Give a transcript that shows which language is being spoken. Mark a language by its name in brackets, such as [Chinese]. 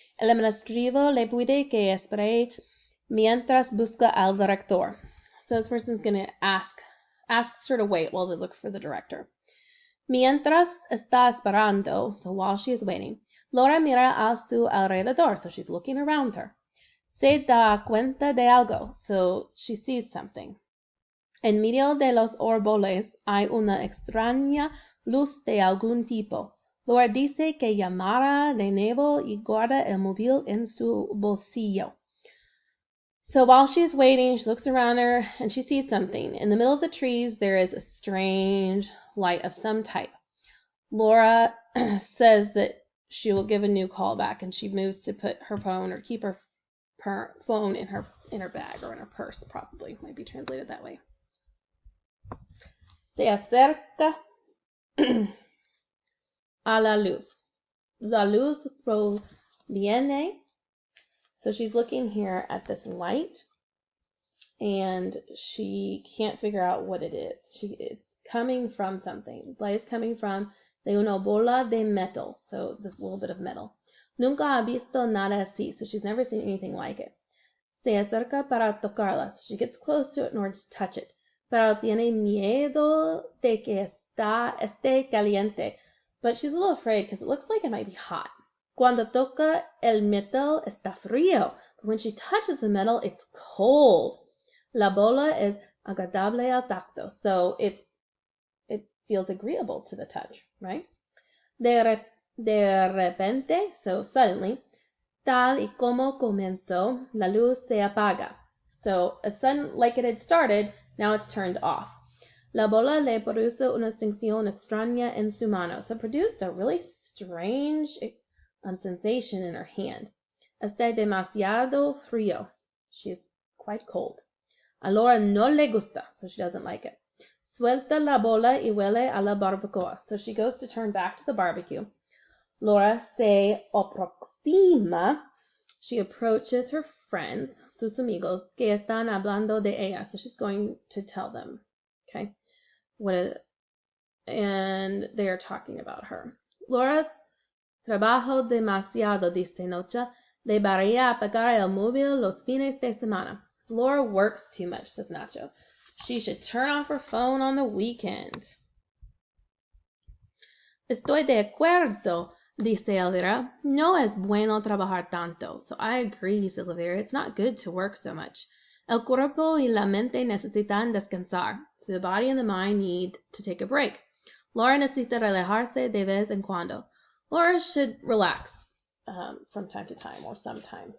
[Spanish] El administrativo le pide que espere mientras busca al director. [English] So this person's going to asks her to wait while they look for the director. Mientras está esperando, [Spanish] so while she is waiting, [English] Laura mira a su alrededor, [Spanish] so she's looking around her. Se da cuenta de algo, [English] so she sees something. [Spanish] En medio de los árboles hay una extraña luz de algún tipo. Laura dice que llamará de nuevo y guarda el móvil en su bolsillo. [English] So while she's waiting, she looks around her and she sees something. In the middle of the trees, there is a strange light of some type. Laura says that she will give a new call back, and she moves to put her phone, or keep her phone in her bag, or in her purse, possibly. Might be translated that way. [Spanish] Se acerca a la luz. La luz proviene. [English] So she's looking here at this light, and she can't figure out what it is. It's coming from something. The light is coming from [Spanish] de una bola de metal. [English] So this little bit of metal. [Spanish] Nunca ha visto nada así. [English] So she's never seen anything like it. [Spanish] Se acerca para tocarla. [English] So she gets close to it in order to touch it. [Spanish] Pero tiene miedo de que esté caliente. [English] But she's a little afraid because it looks like it might be hot. [Spanish] Cuando toca el metal está frío. [English] But when she touches the metal, it's cold. [Spanish] La bola es agradable al tacto. [English] So it feels agreeable to the touch, right? [Spanish] De repente, [English] so suddenly, [Spanish] tal y como comenzó, la luz se apaga. [English] So a sudden, like it had started, now it's turned off. [Spanish] La bola le produce una sensación extraña en su mano. [English] So it produced a really strange sensation in her hand. [Spanish] Está demasiado frío. [English] She's quite cold. [Spanish] A Laura no le gusta, [English] so she doesn't like it. [Spanish] Suelta la bola y huele a la barbacoa. [English] So she goes to turn back to the barbecue. [Spanish] Laura se aproxima. [English] She approaches her friends, [Spanish] sus amigos, que están hablando de ella. [English] So she's going to tell them, okay, and they are talking about her. [Spanish] Laura, trabajo demasiado, dice Noche. Debería apagar el móvil los fines de semana. [English] So Laura works too much, says Nacho. She should turn off her phone on the weekend. [Spanish] Estoy de acuerdo, dice Elvira. No es bueno trabajar tanto. [English] So I agree, says Elvira. It's not good to work so much. [Spanish] El cuerpo y la mente necesitan descansar. [English] So the body and the mind need to take a break. [Spanish] Laura necesita relajarse de vez en cuando. [English] Laura should relax from time to time, or sometimes.